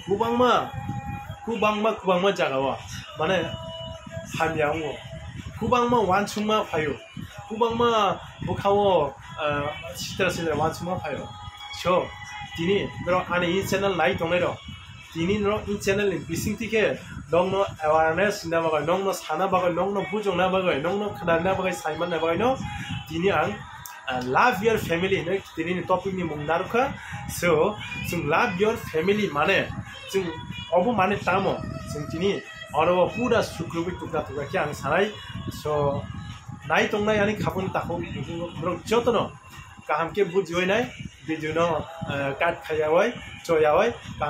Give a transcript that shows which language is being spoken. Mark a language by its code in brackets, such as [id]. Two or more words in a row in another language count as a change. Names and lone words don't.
[brx] कुबांमा जागावा माने हामियाङो कुबांमा वानसुमा फायो कुबांमा बुखावो सिटा वानसुमा फायो सो तिनी रो आनि इ चैनल नाइ दंनाय रो तिनी रो इ चैनल बिसिंतिके नंनो अवेयरनेस ना बागै नंनो साना बागै नंनो बुजोंना बागै नंनो खोनाना बागै साइमान बागै नो तिनी आं [en] love your [brx] family ne tini topic ni mungdaruka so जों [en] love your family [brx] माने जों अबो माने तामो जों तिनी अरबो पुरा सुक्रुबि टुक्रा टुक्रा के आं सानाय so नाय तंनाय आनि खाबुन ताखौ ब्रक जतनो काहाम के बुजिवै नाय भिडियो न काट खायावै चयावै काहाम